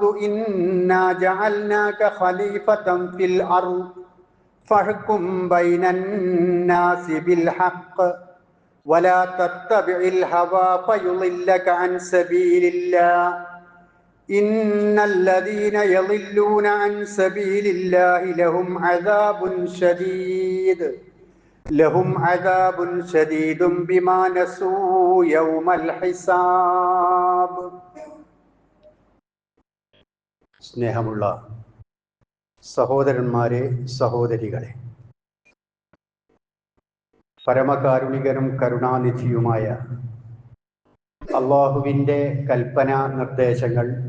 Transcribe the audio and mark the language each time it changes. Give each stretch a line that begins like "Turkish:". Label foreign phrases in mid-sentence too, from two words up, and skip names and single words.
Arabic: إنا جعلناك خليفة في الأرض فاحكم بين الناس بالحق ولا تتبع الهوى فيضلك عن سبيل الله إن الذين يضلون عن سبيل الله لهم عذاب شديد بما نسوا يوم الحساب.
Malayalam: സ്നേഹമുള്ള സഹോദരന്മാരെ, സഹോദരികളെ, പരമകാരുണികനും കരുണാനിധിയുമായ അള്ളാഹുവിൻ്റെ കൽപ്പനാ നിർദ്ദേശങ്ങൾ